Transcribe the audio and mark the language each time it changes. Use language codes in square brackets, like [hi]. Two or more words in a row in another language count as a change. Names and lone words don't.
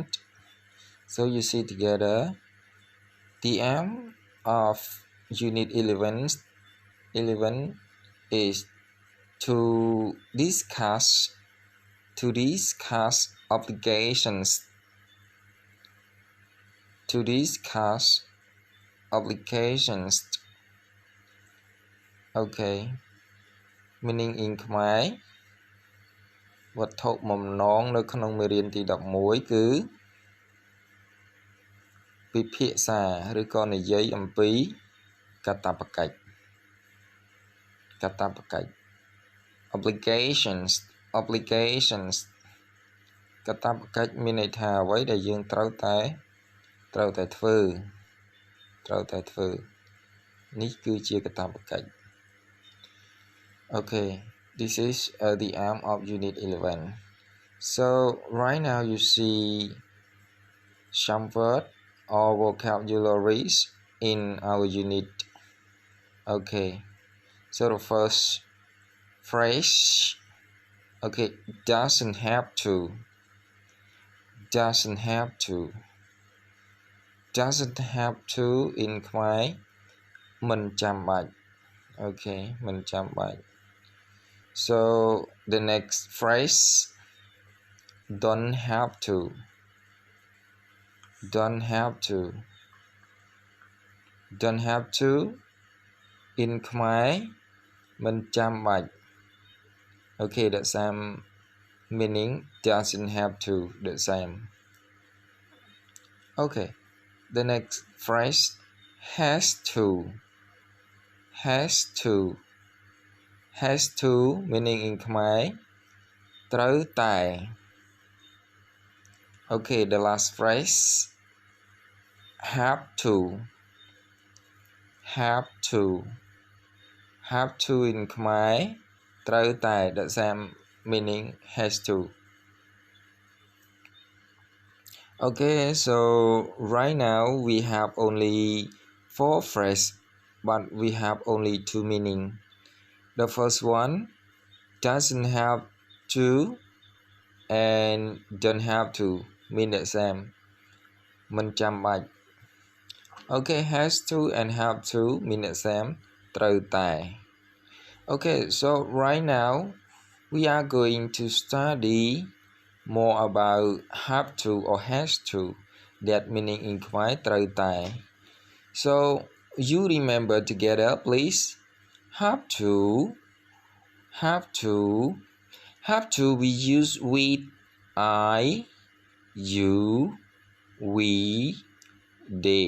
[en] So you see together, the aim of Unit 11 is to discuss obligations okay meaning in [km] ខ្មែរវត្ថុបំណងនៅក្នុងមេរៀនទី11គឺពិភាក្សាឬក៏និយាយអំពីកាតព្វកិច្ច obligations កាតព្វកិច្ចមានន័យថាអ្វីដែលយើងត្រូវតែធ្វើនេះគឺជាកាតព្វកិច្ច [en] Okay, this is the aim of Unit 11. So right now you see some word or vocabularies in our unit. Okay, so the first phrase, okay, doesn't have to in [km] ខ្មែរ មិនចាំបាច់ [en] okay [km] មិនចាំបាច់ [en] So the next phrase, don't have to in [km] ខ្មែរ មិនចាំបាច់ [en] okay the same meaning, doesn't have to, the same. Okay, the next phrase, has to meaning in [km] ខ្មែរ ត្រូវតែ [en] okay the last phrase, have to in [km] ខ្មែរ ត្រូវតែ [en] the same meaning, has to. Okay, so right now we have only 4 phrases, but we have only 2 meaning. The first one, doesn't have to and don't have to mean the same, [km] មិនចាំបាច់ [en] Okay, has to and have to mean the same, [km] ត្រូវតែ [en] Okay, so right now we are going to study more about have to or has to, that meaning in [km] ខ្មែរ ត្រូវតែ [en] So you remember together please. Have to we use with I, you, we, they.